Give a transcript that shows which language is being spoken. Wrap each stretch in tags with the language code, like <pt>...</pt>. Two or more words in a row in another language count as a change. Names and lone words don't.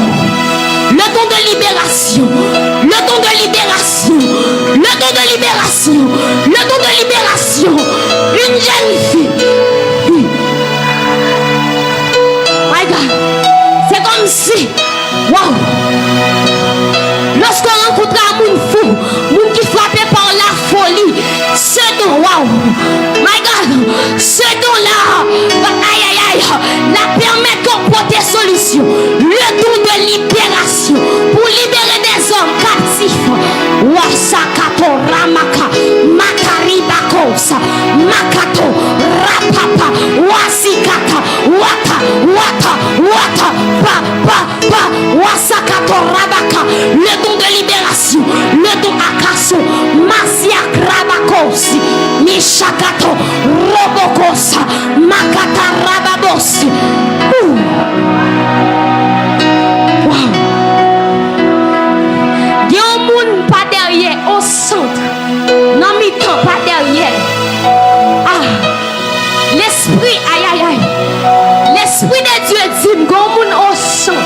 <fr>Le don de libération, une jeune fille.</fr> <en>My God,</en> <fr>c'est comme si, wow, lorsqu'on rencontre un monde fou, monde qui frappé par la folie, ce don,</fr> <en>wow, my God,</en> <fr>ce don-là, la permet qu'on porte des solutions. Le don de libération pour libérer des hommes captifs. Wasakato ramaka, makaribakosa, makato rapapa, wasikata, wata, wasakato rabaka. Le don de libération, le don akaso, masiak rabakosi. Shakato, Robokosa, Makata Rababosi. Wow. Il y a un monde pas derrière, au centre. Non, mi-temps, pas derrière. Ah, l'esprit, aïe, aïe, aïe. L'esprit de Dieu dit, il y a un monde au centre.</fr>